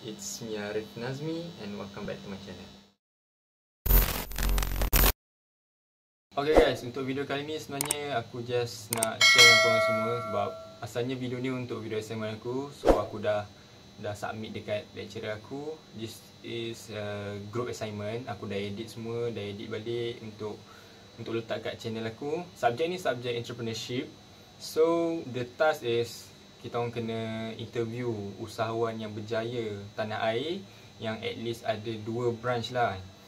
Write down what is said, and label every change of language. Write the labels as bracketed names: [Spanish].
[English] It's me Arif Nazmi and welcome back to my channel. Okay guys, [Malay] untuk video kali ni sebenarnya aku just nak share dengan korang semua sebab asalnya video ni untuk video assignment aku. So aku dah submit dekat lecturer aku. [English] This is a group assignment. [Malay] Aku dah edit semua, dah edit balik untuk letak kat channel aku. Subjek ni subjek entrepreneurship. [English] So the task is [Malay] kita orang kena interview usahawan yang berjaya tanah air yang at least ada 2 branch lah.